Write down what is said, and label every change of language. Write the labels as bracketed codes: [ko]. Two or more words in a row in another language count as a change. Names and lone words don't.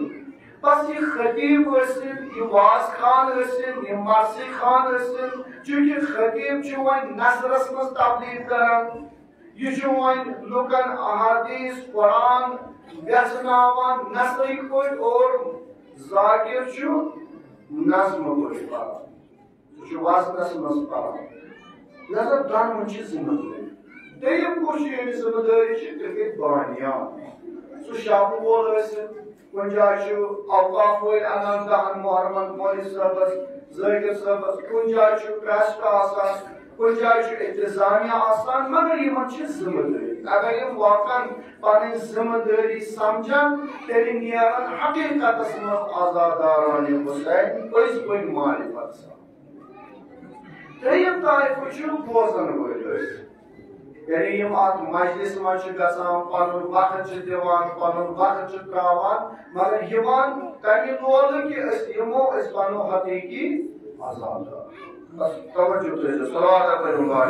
[ks] بس یہ خطیب ٲسِن یہ واز خان ٲسِن یہ مرثی خان ٲسِن چونکہ خطیب چھُ وۄنۍ نثرس منٛز تبلیغ کران یہ چھُ وۄنۍ لُکن احادیث قرآن ویژناوان نثرٕکۍ پٲٹھۍ اور ذاکر چھُ نظمہٕ پٲٹھۍ پران سُہ چھُ وزنس منٛز پران لہذا دۄنوَے چھِ ذمہ دٲری دوٚیِم کُس چھُ ییٚمِس ذمہ دٲری چھِ تِم گٔے بانیان سُہ شاپہٕ وول ٲسِن کن جائے اوقاف ول انان دہن محرمن مولوی صاحبس ذاکر صاحبس کن جائے پریسٹ آسان کن جائے انتظامیہ آسان مگر یہ ذمہ داری اگر یہ واقعا پن ذمہ داری سمجھن تیل نیرن حقیقت مز آزاداران حسین پز پن معرفت سان تریم طائفہ بوزن ول یعنی یم ات مجلس مز گژھان پنن وقت دِوان پنن وقت تراوان مگر یوان کمہِ لولہٕ کہ أسۍ یِمو أسۍ بنو حقیقی آزادار بس توجہ تھٲیزیو صلوات پٔرِو